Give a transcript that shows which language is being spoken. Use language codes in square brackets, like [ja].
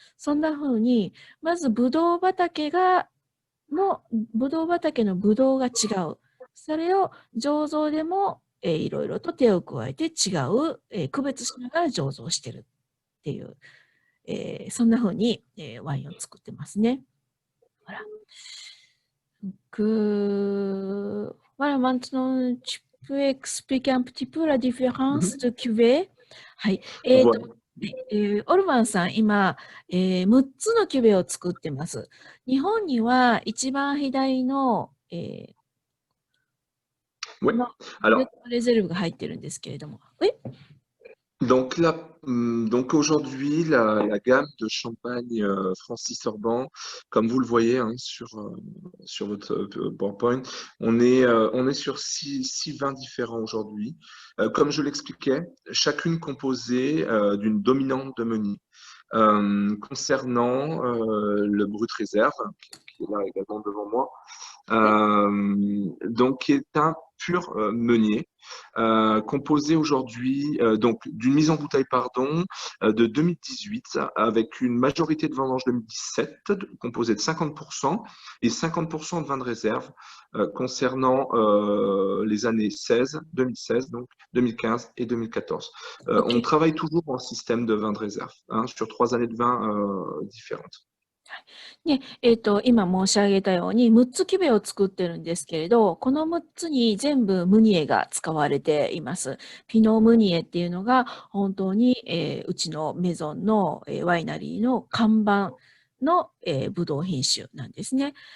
[ja] そんな風に、まずブドウ畑のブドウが違う。それを醸造でも、いろいろと手を加えて違う、区別しながら醸造してるっていう、そんな風に、ワインを作ってますね。 [fr] Voilà. Voilà, maintenant, tu peux expliquer un petit peu la différence de cuvée? [ja] はい。 [fr] Voilà. [ja] オルバンさん、今、6つのキュベを作ってます。日本には一番左の、 [fr] Ouais. [ja] のレ [fr] Alors, [ja] レゼルブが入ってるんですけれども。 [fr] donc aujourd'hui, la gamme de champagne Francis Orban, comme vous le voyez hein, sur votre PowerPoint, on est sur six vins différents aujourd'hui. Comme je l'expliquais, chacune composée d'une dominante de meunier. Concernant le brut réserve, qui est là également devant moi, donc qui est un pur meunier, composé aujourd'hui donc d'une mise en bouteille pardon de 2018 avec une majorité de vendanges 2017 composée de 50% et 50% de vin de réserve concernant les années 2016 donc 2015 et 2014. On OK. travaille toujours en système de vin de réserve hein, sur 3 années de vin différentes. [ja] で、今申し上げたように6つキュベを作ってるんですけれど、この6つに全部ムニエが使われています。ピノムニエっていうのが本当に、うちのメゾンの、ワイナリーの看板の、ブドウ品種なんですね。